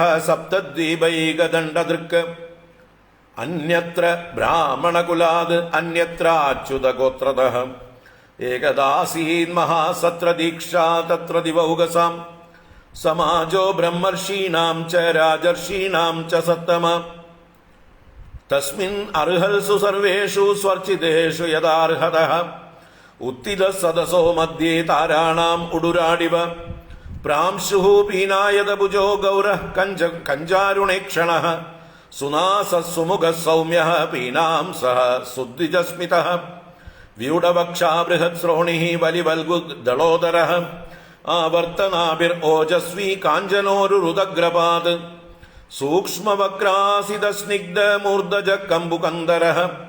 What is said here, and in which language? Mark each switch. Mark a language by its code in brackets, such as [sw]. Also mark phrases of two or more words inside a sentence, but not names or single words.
[sa] സപ്തദ്വീപൈകദണ്ഡദൃക് അന്യത്ര ബ്രാഹ്മണകുലാത് അന്യത്രാച്യുതഗോത്രതഃ ഏകദാസീൻ മഹാസത്രദീക്ഷാ തത്ര ദിവൗകസാം സമാജോ ബ്രഹ്മർഷീണാം ച രാജർഷീണാം ച സത്തമ തസ്മിൻ അർഹൽസു സർവേഷു സ്വർച്ചിതേഷു യഥാർഹതഃ ഉത്തിത സദസോ മധ്യേ താരാണാം ഉഡുരാടിവ പ്രാംശുഃ പീനായതഭുജോ ഗൗരഃ കഞ്ചാരുണേക്ഷണഃ सुनासः सुमुखः सौम्यः पीनां सह सुद्विजस्मितः व्यूढवक्षा बृहत्श्रोणिः बलिवल्गुदलोदरः आवर्तनाभिर्ओजस्वी काञ्चनोरुरुदग्रपात् सूक्ष्मवक्रासिदस्निग्धमूर्धजकम्बुकन्दरः